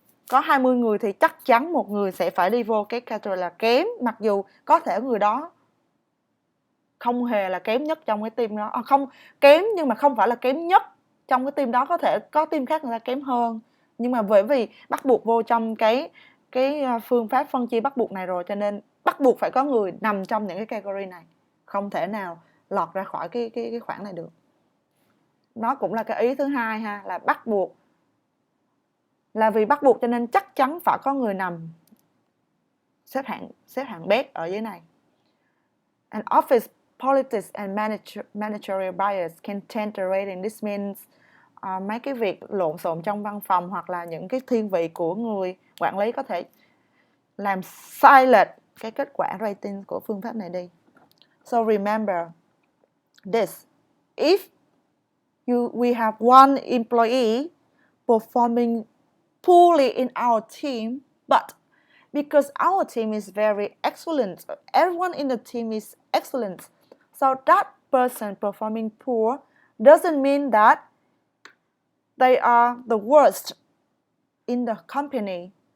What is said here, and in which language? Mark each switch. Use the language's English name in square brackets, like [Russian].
[Vietnamese] có 20 người thì chắc chắn một người sẽ phải đi vô cái category là kém, mặc dù có thể người đó không hề là kém nhất trong cái team đó, không kém nhưng mà không phải là kém nhất trong cái team đó, có thể có team khác người ta kém hơn, nhưng mà bởi vì bắt buộc vô trong cái phương pháp phân chia bắt buộc này rồi, cho nên bắt buộc phải có người nằm trong những cái category này, không thể nào lọt ra khỏi cái khoảng này được. Nó cũng là cái ý thứ hai ha, là bắt buộc, là vì bắt buộc cho nên chắc chắn phải có người nằm xếp hạng best ở dưới này. [English] And office politics and managerial bias can taint the rating. This means [Vietnamese] mấy cái việc lộn xộn trong văn phòng hoặc là những cái thiên vị của người quản lý có thể làm sai lệch cái kết quả rating của phương pháp này đi. [English] So remember this. If we have one employee performing poorly in our team, but because our team is very excellent, everyone in the team is excellent, so that person performing poor doesn't mean that they are the worst in the company,